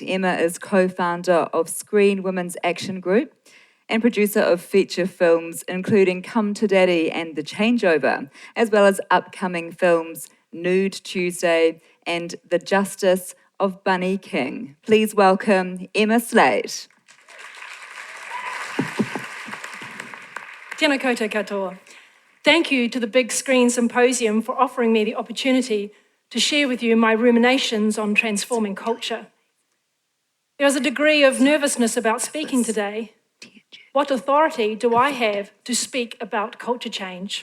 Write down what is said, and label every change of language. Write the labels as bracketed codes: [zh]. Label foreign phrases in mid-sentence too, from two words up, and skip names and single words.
[en] Emma is co-founder of Screen Women's Action Group and producer of feature films including Come to Daddy and The Changeover, as well as upcoming films Nude Tuesday and The Justice of Bunny King. Please welcome Emma Slade. [mi] Tēnā koutou katoa. [en] Thank you to the Big Screen Symposium for offering me the opportunity to share with you my ruminations on transforming culture. There is a degree of nervousness about speaking today. What authority do I have to speak about culture change?